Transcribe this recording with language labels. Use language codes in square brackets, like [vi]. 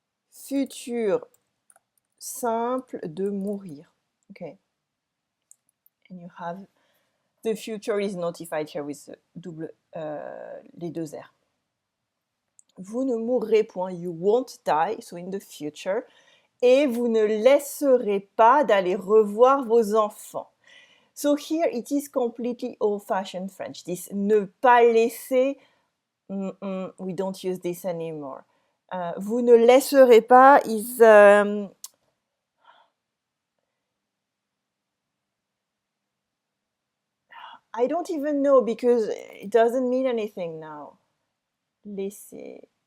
[fr] Futur simple de mourir. Okay. [en] And you have the future is notified here with [fr] les deux R. Vous ne mourrez point, [en] you won't die, so in the future. [fr] Et vous ne laisserez pas d'aller revoir vos enfants. [en] So here it is completely old-fashioned French. This [fr] ne pas laisser, [en] we don't use this anymore. [fr] Vous ne laisserez pas [en] is I don't even know because it doesn't mean anything now. Laisser.